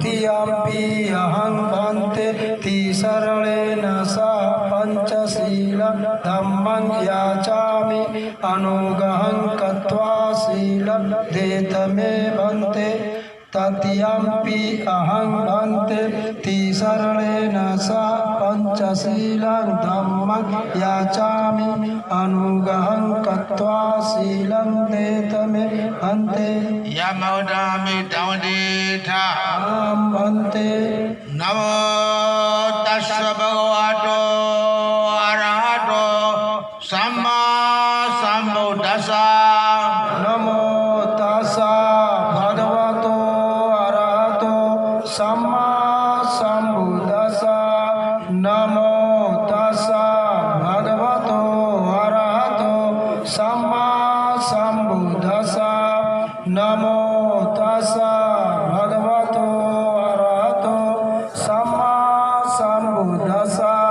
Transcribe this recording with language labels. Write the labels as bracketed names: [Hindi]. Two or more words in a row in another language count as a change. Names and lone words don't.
[Pali] द्वितीयम्पि अहं भन्ते तिसरणेन सह पंचशीलं धम्मं याचामि अनुग्रहं कृत्वा शीलं देतमे भन्ते तत्यंपि अहं भन्ते तिसरणेन सा पंचशीलं धम्मं याचामि अनुग्रहं कृत्वा शीलं देतमे भन्ते Yamodami Dhammadita भन्ते Namo Tassa Bhagavato Arahato Samma Sambuddhassa नमो तस्सा भगवतो अरहतो सम्मा सम्बुद्धस्सा नमो तस्सा भगवतो अरहतो सम्मा सम्बुद्धस्सा नमो तस्सा भगवतो अरहतो सम्मा सम्बुद्धस्सा